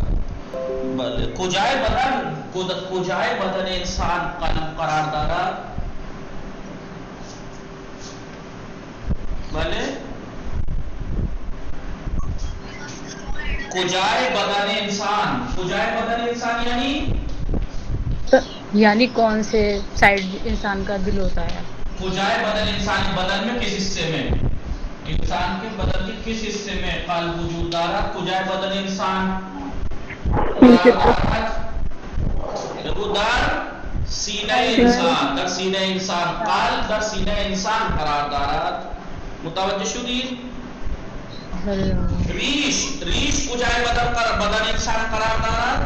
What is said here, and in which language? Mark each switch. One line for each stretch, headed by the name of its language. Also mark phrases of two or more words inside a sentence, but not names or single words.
Persian: بله کجای بدن انسان قلب قرار دارد؟ بله کجای بدن انسان
Urdu: یعنی کون سے سائڈ انسان کا دل ہوتا ہے؟
Persian: کجای بدن انسان
Urdu: بدن میں کس حصے میں؟ انسان کے بدن کے کس حصے میں
Persian: قلب وجود دارد؟ کجای بدن انسان در سینه انسان. در سینه انسان قلب در سینه انسان قرار دارد. متوجه شدید؟ ریش کجای بدن انسان قرار دارد؟